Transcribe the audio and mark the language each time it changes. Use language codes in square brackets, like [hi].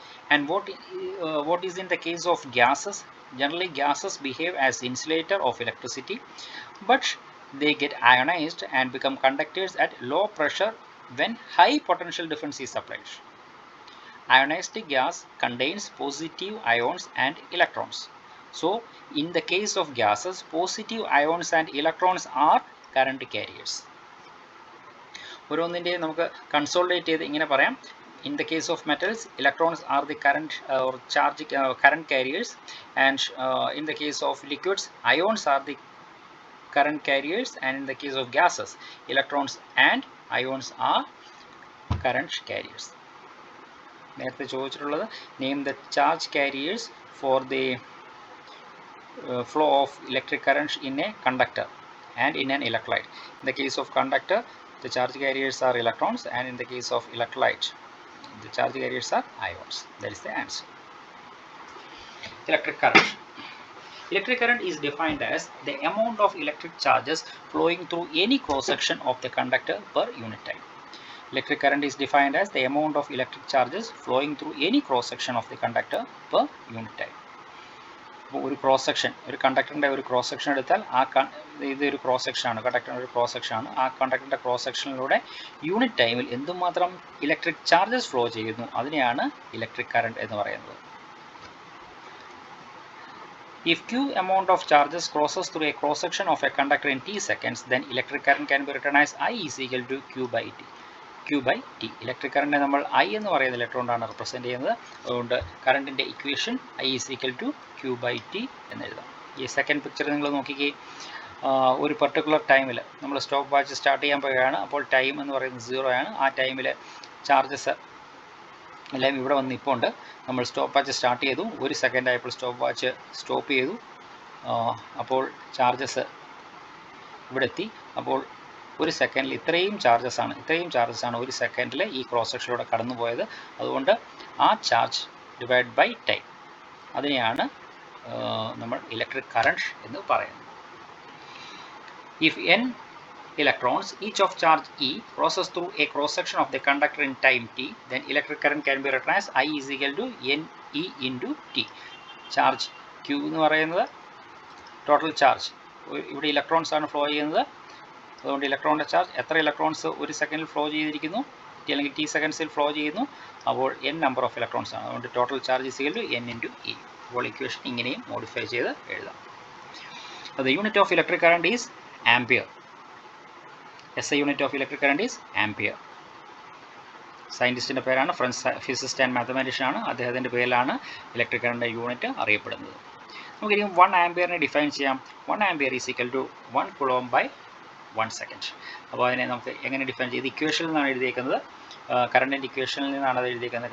[en] And what is in the case of gases? Generally, gases behave as insulator of electricity, but they get ionized and become conductors at low pressure when high potential difference is applied. Ionized gas contains positive ions and electrons. So, in the case of gases, positive ions and electrons are current carriers. [ml] ഓരോന്നിൻ്റെ നമുക്ക് consolidate ചെയ്ത് ഇങ്ങനെ പറയാം. [en] In the case of metals, electrons are the current or charge current carriers, and in the case of liquids, ions are the current carriers, and in the case of gases, electrons and ions are current carriers. [ml] നേരത്തെ ചോദിച്ചിട്ടുള്ളത്, [en] name the charge carriers for the flow of electric current in a conductor and in an electrolyte. In the case of conductor, the charge carriers are electrons, and in the case of electrolyte, the charge carriers are ions. That is the answer. Electric current. Electric current is defined as the amount of electric charges flowing through any cross section of the conductor per unit time. Electric current is defined as the amount of electric charges flowing through any cross section of the conductor per unit time. [ml] ഒരു cross section, ഒരു കണ്ടക്ടറിൻ്റെ ഒരു cross section എടുത്താൽ ഇതൊരു cross സെക്ഷനാണ്, കണ്ടക്ടറിൻ്റെ ഒരു cross സെക്ഷനാണ്. ആ കണ്ടക്ടറിൻ്റെ cross സെക്ഷനിലൂടെ unit ടൈമിൽ എന്തുമാത്രം ഇലക്ട്രിക് ചാർജസ് ഫ്ലോ ചെയ്യുന്നു, അതിനെയാണ് ഇലക്ട്രിക് കറണ്ട് എന്ന് പറയുന്നത്. [en] If Q amount of charges crosses through a cross section of a conductor in t seconds, then electric current can be written as I is equal to Q by T. Q by T. [ml] Electric കറണ്ടിനെ നമ്മൾ I എന്ന് പറയുന്ന letter കൊണ്ടാണ് represent ചെയ്യുന്നത്. അതുകൊണ്ട് കറണ്ടിൻ്റെ equation [en] I is equal to Q by T [ml] എന്ന് എഴുതാം. ഈ second picture നിങ്ങൾ നോക്കിക്കേ. ഒരു പർട്ടിക്കുലർ ടൈമിൽ നമ്മൾ സ്റ്റോപ്പ് വാച്ച് സ്റ്റാർട്ട് ചെയ്യാൻ പോവുകയാണ്. അപ്പോൾ ടൈം എന്ന് പറയുന്നത് 0 ആണ്. ആ ടൈമിൽ ചാർജസ് എല്ലാം ഇവിടെ വന്ന് ഇപ്പോൾ ഉണ്ട്. നമ്മൾ സ്റ്റോപ്പ് വാച്ച് സ്റ്റാർട്ട് ചെയ്തു, 1 സെക്കൻഡ് ആയപ്പോൾ സ്റ്റോപ്പ് വാച്ച് സ്റ്റോപ്പ് ചെയ്തു. അപ്പോൾ ചാർജസ് ഇവിടെ എത്തി. അപ്പോൾ 1 സെക്കൻഡിൽ ഇത്രയും ചാർജസ് ആണ് 1 സെക്കൻഡിൽ ഈ ക്രോസ് സെക്ഷനിലൂടെ കടന്നു പോയത്. അതുകൊണ്ട് ആ ചാർജ് ഡിവൈഡ് ബൈ ടൈം, അതിനെയാണ് നമ്മൾ ഇലക്ട്രിക് കറണ്ട് എന്ന് പറയുന്നത്. [en] If n electrons, each of charge E, process through a cross section of the conductor in time t, then electric current can be written as I is equal to NE into T. [ml] Charge Q എന്ന് പറയുന്നത് total charge, ഇവിടെ electrons ആണ് flow ചെയ്യുന്നത്. അതുകൊണ്ട് ഇലക്ട്രോണിൻ്റെ charge എത്ര electrons ഒരു സെക്കൻഡിൽ flow ചെയ്തിരിക്കുന്നു, അല്ലെങ്കിൽ ടി സെക്കൻഡ്സിൽ ഫ്ലോ ചെയ്യുന്നു, അപ്പോൾ n നമ്പർ ഓഫ് ഇലക്ട്രോൺസ് ആണ്. അതുകൊണ്ട് [en] Total charge is equal to n into e. [ml] അപ്പോൾ ഇക്വേഷൻ ഇങ്ങനെയും മോഡിഫൈ ചെയ്ത് എഴുതാം. [en] The unit of electric current is ampere. SI unit of electric current is ampere. [ml] സയൻറ്റിസ്റ്റിൻ്റെ പേരാണ്, ഫ്രഞ്ച് ഫിസിസിസ്റ്റ് ആൻഡ് മാത്തമാറ്റീഷ്യൻ ആണ്. അദ്ദേഹത്തിൻ്റെ പേരിലാണ് ഇലക്ട്രിക് കറണ്ട് യൂണിറ്റ് അറിയപ്പെടുന്നത്. നമുക്കിനിയും 1 ആംപിയറിനെ ഡിഫൈൻ ചെയ്യാം. [en] 1 ampere is equal to 1 coulomb by 1 second. [ml] അപ്പോൾ അതിനെ നമുക്ക് എങ്ങനെ ഡിഫൈൻ ചെയ്ത് ഇക്വേഷനിൽ നിന്നാണ് എഴുതിയേക്കുന്നത്, കറണ്ടിൻ്റെ ഇക്വേഷനിൽ നിന്നാണ് അത് എഴുതിയേക്കുന്നത്.